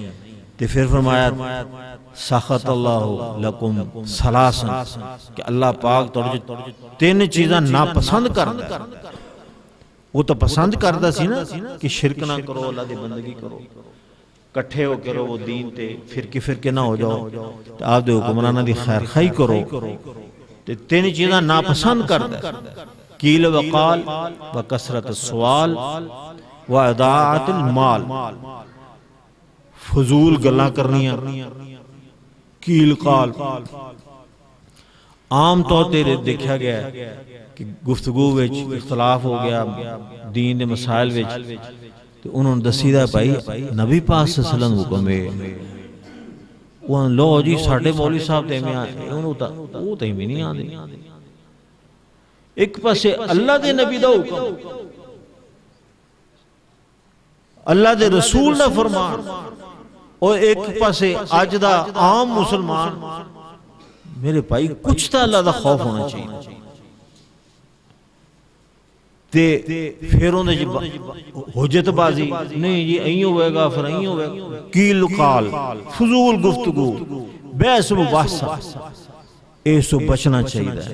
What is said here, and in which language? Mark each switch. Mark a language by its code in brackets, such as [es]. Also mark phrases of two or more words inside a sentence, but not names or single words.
[pa] تے پھر فرمایا [ar] سخط اللہ لکم ثلاثا، [pa] کہ اللہ پاک تین چیزاں ناپسند کردا۔ وہ تو پسند کردا سی نا کہ شرک نہ کرو، اللہ دی بندگی کرو، کٹھے ہو کرو وہ دین تے، فرقے فرقے نہ ہو جاؤ، تے آپ دے حکمراناں دی خیر خائی کرو۔ تے تین چیزاں ناپسند کردا، [ar] قیل وقال وکثرت السوال واضاعت المال، [pa] فضول گلاں کرنیاں، [ar] قیل قال۔ [pa] عام طور تے دیکھا گیا کہ گفتگو وچ اختلاف ہو گیا دین دے مسائل وچ، تو انہوں نے دسی دا بھائی نبی پاک [ar] صلی اللہ علیہ وسلم [pa] حکم ہے، وہ لو جی ساڈے مولوی صاحب تے میں انہوں تا وہ تے بھی نہیں آندے۔ ایک پاسے اللہ دے نبی دا حکم، اللہ دے رسول دا فرمان، اور ایک پاسے اج دا عام مسلمان۔ میرے بھائی کچھ تا اللہ دا خوف ہونا چاہیے۔ تے پھر انہوں نے حجت بازی نہیں جی این ہوئے گا پھر این ہوئے گا، قیل قال، فضول گفتگو، بحث مباحثہ، اس سے بچنا چاہیے۔